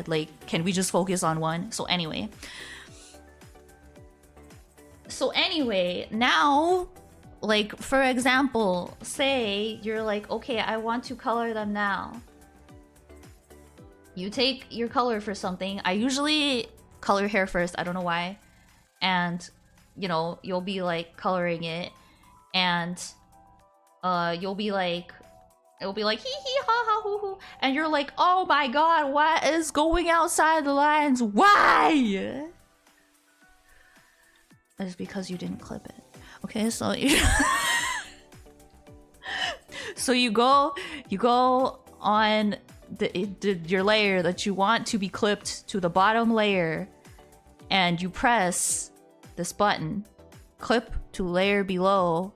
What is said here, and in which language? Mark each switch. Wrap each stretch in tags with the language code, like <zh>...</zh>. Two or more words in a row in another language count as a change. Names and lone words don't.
<en>Like, can we just focus on one? So anyway, now, like, for example, say you're like, okay, I want to color them now. You take your color for something. I usually color hair first, I don't know why. And, you know, you'll be like coloring it, and it'll be like hee hee ha ha hoo hoo, and you're like, oh my god, what is going outside the lines? Why? It's because you didn't clip it. Okay, so you so you go on your layer that you want to be clipped to the bottom layer, and you press this button, clip to layer below.</en>